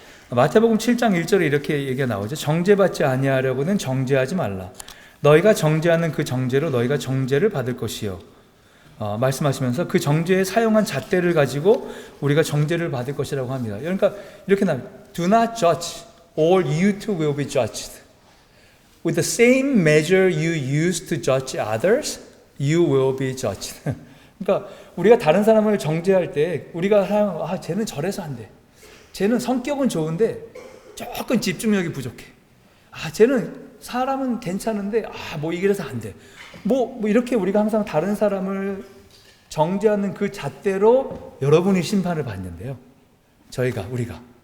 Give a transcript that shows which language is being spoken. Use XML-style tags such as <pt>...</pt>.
<ko>마태복음 7장 1절에 이렇게 얘기가 나오죠. 정죄받지 아니하려고는 정죄하지 말라. 너희가 정죄하는 그 정죄로 너희가 정죄를 받을 것이요. 말씀하시면서 그 정죄에 사용한 잣대를 가지고 우리가 정죄를 받을 것이라고 합니다. 그러니까 이렇게 나옵니다.</ko> <en>Do not judge, or you too will be judged. With the same measure you use to judge others, you will be judged.</en> <ko>그러니까 우리가 다른 사람을 정죄할 때 우리가 쟤는 저래서 안 돼. 쟤는 성격은 좋은데 조금 집중력이 부족해. 쟤는 사람은 괜찮은데 뭐 이래서 안 돼. 뭐 이렇게 우리가 항상 다른 사람을 정죄하는 그 잣대로 여러분이 심판을 받는데요. 우리가.</ko>